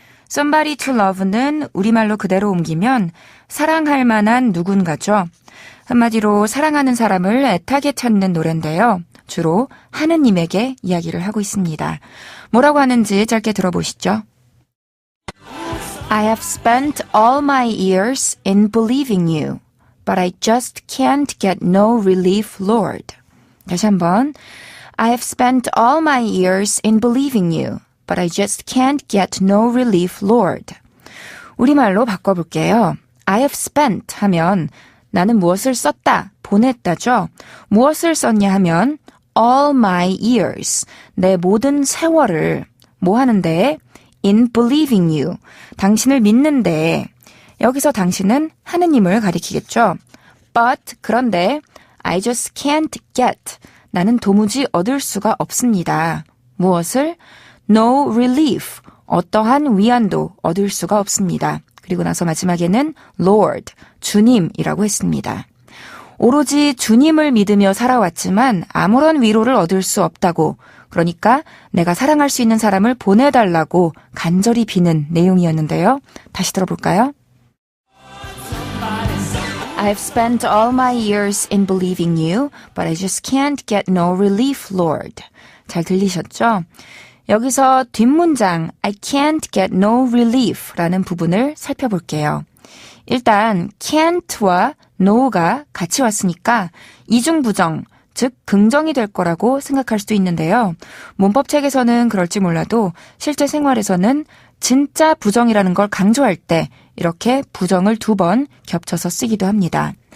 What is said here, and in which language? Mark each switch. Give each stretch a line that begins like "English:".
Korean: Somebody to Love는 우리말로 그대로 옮기면 사랑할 만한 누군가죠. 한마디로 사랑하는 사람을 애타게 찾는 노래인데요. 주로 하느님에게 이야기를 하고 있습니다. 뭐라고 하는지 짧게 들어보시죠.
English: I have spent all my years in believing you, but I just can't get no relief, Lord.
Korean: 다시 한번.
English: I have spent all my years in believing you, but I just can't get no relief, Lord.
Korean: 우리말로 바꿔볼게요.
English: I have spent
Korean: 하면 나는 무엇을 썼다, 보냈다죠. 무엇을 썼냐 하면
English: all my years,
Korean: 내 모든 세월을 뭐 하는데?
English: in believing you,
Korean: 당신을 믿는데 여기서 당신은 하느님을 가리키겠죠. But 그런데
English: I just can't get,
Korean: 나는 도무지 얻을 수가 없습니다. 무엇을?
English: No relief,
Korean: 어떠한 위안도 얻을 수가 없습니다. 그리고 나서 마지막에는 Lord, 주님이라고 했습니다. 오로지 주님을 믿으며 살아왔지만 아무런 위로를 얻을 수 없다고, 그러니까 내가 사랑할 수 있는 사람을 보내달라고 간절히 비는 내용이었는데요. 다시 들어볼까요?
English: I've spent all my years in believing you, but I just can't get no relief, Lord.
Korean: 잘 들리셨죠? 여기서 뒷문장
English: I can't get no relief
Korean: 라는 부분을 살펴볼게요. 일단 can't와 no가 같이 왔으니까 이중부정, 즉 긍정이 될 거라고 생각할 수도 있는데요. 문법책에서는 그럴지 몰라도 실제 생활에서는 진짜 부정이라는 걸 강조할 때 이렇게 부정을 2번 겹쳐서 쓰기도 합니다.